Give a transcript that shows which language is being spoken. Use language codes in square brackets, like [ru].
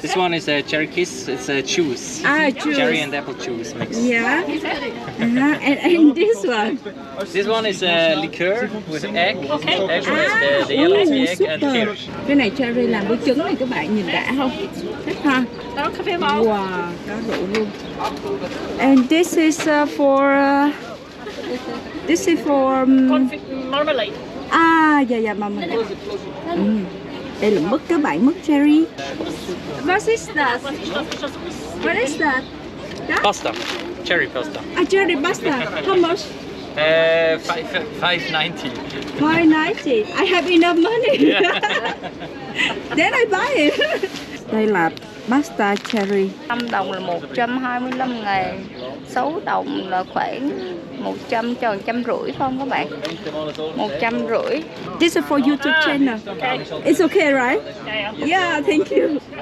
[en] This one is a cherry kiss. It's a juice. Juice. Cherry and apple juice mix. Yeah. And this one. This one is a liqueur with egg. Egg with the yellow egg and kirsch. [vi] Cái này cherry làm với trứng này các bạn nhìn đã không? Thích ha? Đó, cà phê màu. Wow, có rượu luôn. [en] And this is for. This is for. Confit marmalade. [vi] Dạ mà mình. Đây là mứt các bạn, mứt cherry. [en] What is that? What is that? Pasta. Cherry pasta. Cherry pasta. How much? $5.90. $5.90. I have enough money. Then I buy it. [vi] Đây là pasta cherry. 5 đồng là 125.000. 6 đồng là khoảng 100 cho 150 phải không các bạn? 150. [en] This is for YouTube channel. It's okay, right? Yeah, thank you.